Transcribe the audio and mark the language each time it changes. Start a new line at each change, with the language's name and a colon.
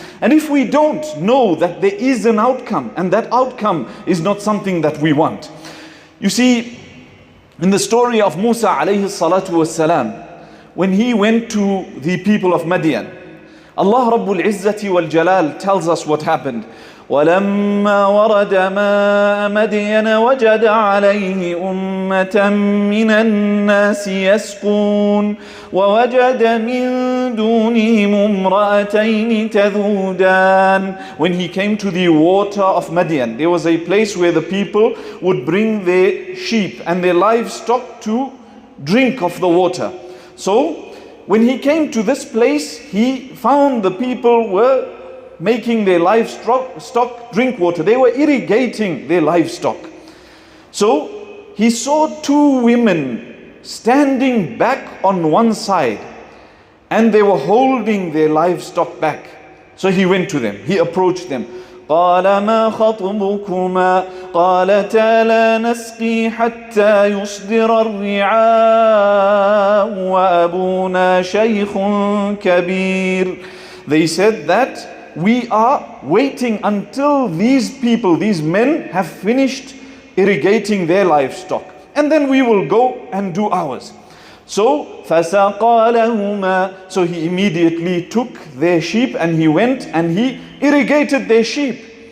English: And if we don't know that there is an outcome, and that outcome is not something that we want. You see, in the story of Musa alayhi salatu wassalam, when he went to the people of Madian, Allah Rabbul Izzati wal Jalal tells us what happened.
Arabic: ولما ورد ماء مدين وجد عليه أمة من الناس يسقون ووجد من دونهم امرأتين تذودان.
English: When he came to the water of Madian, there was a place where the people would bring their sheep and their livestock to drink of the water. So when he came to this place, he found the people were making their livestock drink water. They were irrigating their livestock. So he saw two women standing back on one side, and they were holding their livestock back. So he went to them, he approached them.
Arabic: قال ما خطبكما قالتا لا نسقي حتى يصدر الرعاء وأبونا شيخ كبير.
English: They said that we are waiting until these people, these men, have finished irrigating their livestock, and then we will go and do ours. So
Arabic: فَسَقَى لَهُمَا,
English: so he immediately took their sheep and he went and he irrigated their sheep.